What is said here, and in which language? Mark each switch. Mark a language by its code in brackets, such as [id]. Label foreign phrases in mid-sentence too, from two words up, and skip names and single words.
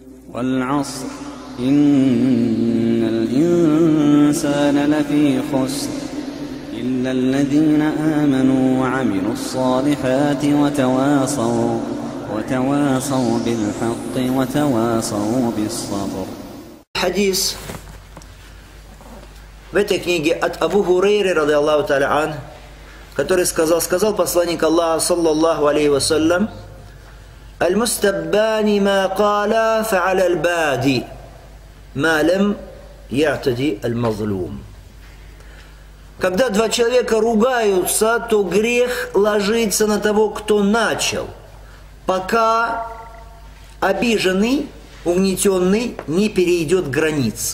[ar] والعصر إن الإنسان لفي خسر إلا الذين آمنوا وعملوا الصالحات وتواصوا بالحق وتواصوا بالصبر. [ru] Хадис в этой книге от Абу Хурейры, [ar] رضي الله تعالى عنه, [ru] который сказал посланник Аллаха, [ar] صلى الله عليه وسلم: «المستبان ما قالا فعلى البادئ ما لم يعتد المظلوم». [ru] Когда два человека ругаются, то грех ложится на того, кто начал, пока обиженный, угнетенный не перейдет границы.